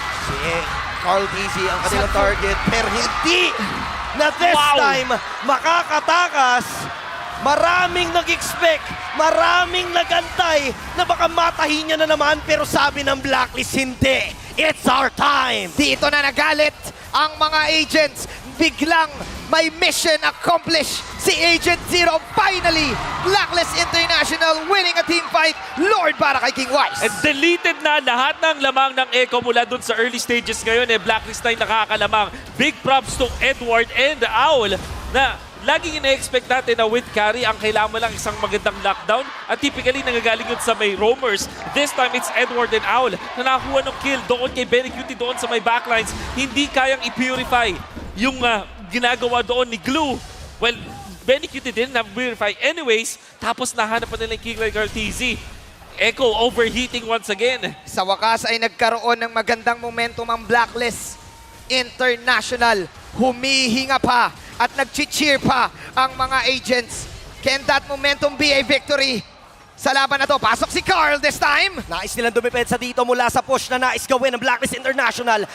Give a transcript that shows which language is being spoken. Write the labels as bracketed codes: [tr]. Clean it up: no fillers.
[tl] Si Carl Tizzy ang kanilang target, pero hindi na [en] this time [tl] makakatakas. Maraming nag-expect, maraming nagantay na baka matahin niya na naman, pero sabi ng Blacklist, hindi. [en] It's our time. [tl] Dito na nagalit ang mga agents. Biglang may mission accomplished si Agent Zero. [en] Finally, Blacklist International winning a team fight. [tl] Lord para kay King Wise. And deleted na lahat ng lamang ng Echo mula dun sa early stages ngayon. Blacklist na yung nakakalamang. Big props to Edward and Owl na laging ina-expect natin na with carry, ang kailangan mo lang isang magandang lockdown. At typically, nangagaling yun sa may roamers. This time, it's Edward and Owl na nakakuha ng kill doon kay Benny Cutie doon sa may backlines. Hindi kayang i-purify yung ginagawa doon ni Glue. [en] Well, Benny Cutie didn't have purify anyways. [tl] Tapos nahanap pa nila yung [en] King like RTZ. Echo overheating once again. [tl] Sa wakas ay nagkaroon ng magandang momentum ang Blacklist International. Humihinga pa at nag-cheer pa ang mga agents. [en] Can that momentum be a victory [tl] sa laban na to? Pasok si Carl [en] this time. [tl] Nais nilang dumipensa dito mula sa push na nais gawin ng Blacklist International.